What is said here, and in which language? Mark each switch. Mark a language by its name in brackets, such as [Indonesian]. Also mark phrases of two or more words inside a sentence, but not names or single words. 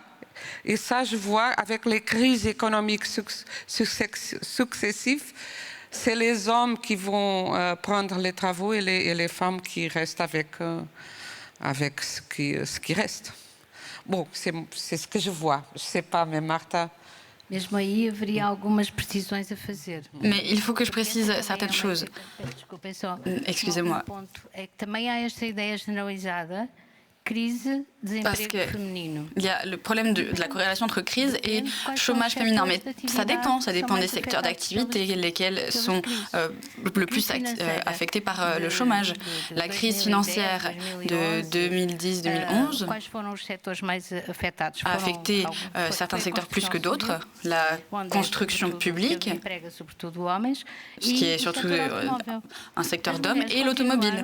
[French] Et ça, je vois, avec les crises économiques successives, c'est les hommes qui vont prendre les travaux et les femmes qui restent avec ce qui reste. Bon, c'est ce que je vois. Je ne sais pas, mais Martha... [Portuguese] Mesmo aí haveria algumas precisões a fazer. [French] Mais il faut que je précise certaines choses. Excusez-moi. [Portuguese] É que também há esta ideia generalizada, crise, desemprego feminino. [French] Il y a le problème de la corrélation entre crise et chômage féminin, mais ça dépend des secteurs d'activité, lesquels sont le plus affectés par le chômage. La crise financière de 2010-2011 a affecté certains secteurs plus que d'autres, la construction publique, ce qui est surtout un secteur d'hommes, et l'automobile.